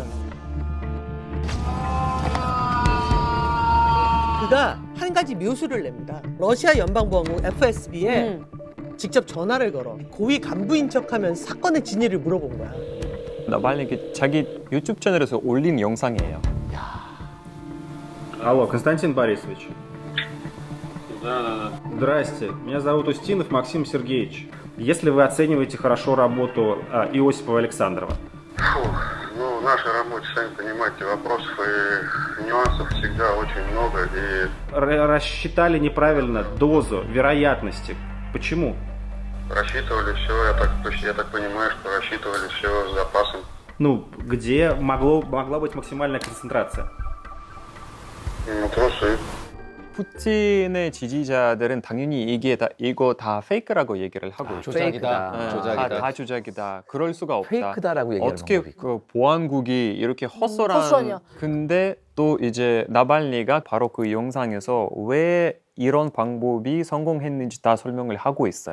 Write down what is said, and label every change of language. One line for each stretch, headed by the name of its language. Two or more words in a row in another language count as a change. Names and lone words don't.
Korean: 그가 한 가지 묘수를 냅니다. 러시아 연방보안국 FSB에 직접 전화를 걸어 고위 간부인 척하면서 사건의 진위를 물어본 거야. 나발리 자기 유튜브 채널에서 올린 영상이에요.
Russian: Алло, Константин Борисович. Да. Здрасте, меня зовут Устинов Максим Сергеевич. Если вы оцениваете хорошо работу Иосипова Александрова. Ну, в нашей работе, сами понимаете, вопросов и нюансов всегда очень много. И Рассчитали неправильно дозу вероятности. Почему? рассчитывали все, я так понимаю, что рассчитывали все с запасом. Ну, где могла быть максимальная концентрация? Ну, трусы.
Korean: 푸틴의 지지자들은 당연히 이거 다 페이크라고 얘기를 하고 있죠. 조작이다. 네, 조작이다. 다 조작이다. 그럴 수가 없다. 페이크다라고 얘기하는 어떻게 방법이 그 보안국이 이렇게 헛소란 헛소리야. 근데 또 이제 나발리가 바로 그 영상에서 왜 이런 방법이 성공했는지 다 설명을 하고 있어요.